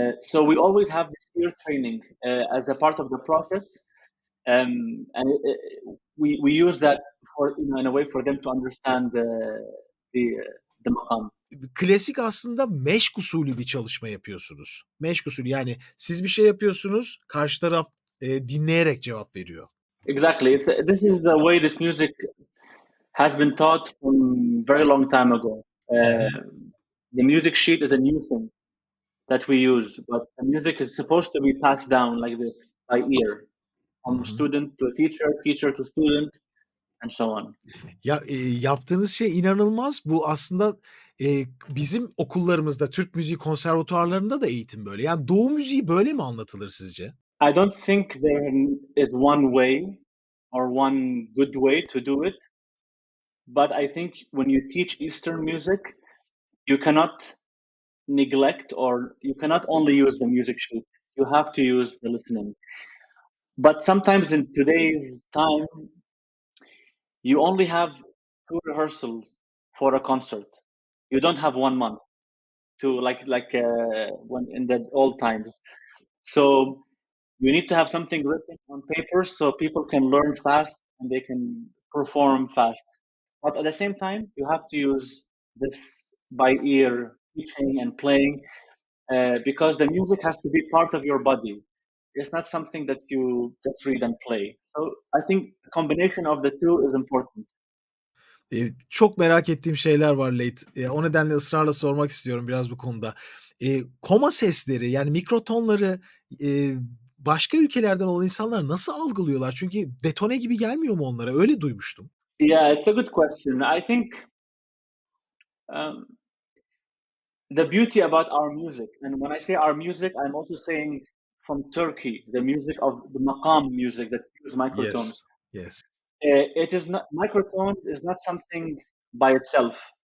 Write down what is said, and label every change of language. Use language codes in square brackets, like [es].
[en] So we always have this ear training as a part of the process, and we use that in a way for them to understand the maqam. [tr] Klasik aslında meşk usulü bir çalışma yapıyorsunuz. Meşk usulü, yani siz bir şey yapıyorsunuz, karşı taraf dinleyerek cevap veriyor. [en] Exactly. This is the way this music has been taught from very long time ago. The music sheet is a new thing that we use, but the music is supposed to be passed down like this by ear, from student to teacher, teacher to student, and so on. [tr] Ya yaptığınız şey inanılmaz. Bu aslında bizim okullarımızda, Türk müziği konservatuarlarında da eğitim böyle. Yani Doğu müziği böyle mi anlatılır sizce? [en] I don't think there is one way or one good way to do it, but I think when you teach Eastern music, you cannot neglect, or you cannot only use the music sheet. You have to use the listening. But sometimes in today's time, you only have 2 rehearsals for a concert. You don't have 1 month to like when in the old times. So you need to have something written on paper so people can learn fast and they can perform fast. But at the same time, you have to use this by ear teaching and playing because the music has to be part of your body. It's not something that you just read and play. So I think a combination of the two is important. [tr] Çok merak ettiğim şeyler var Layth. O nedenle ısrarla sormak istiyorum biraz bu konuda. Koma sesleri, yani mikrotonları başka ülkelerden olan insanlar nasıl algılıyorlar? Çünkü detone gibi gelmiyor mu onlara? Öyle duymuştum. [en] Yeah, it's a good question. I think the beauty about our music, and when I say our music, I'm also saying from Turkey, the music of the maqam music that use microtones. Yes. It is not, microtones is not something by itself.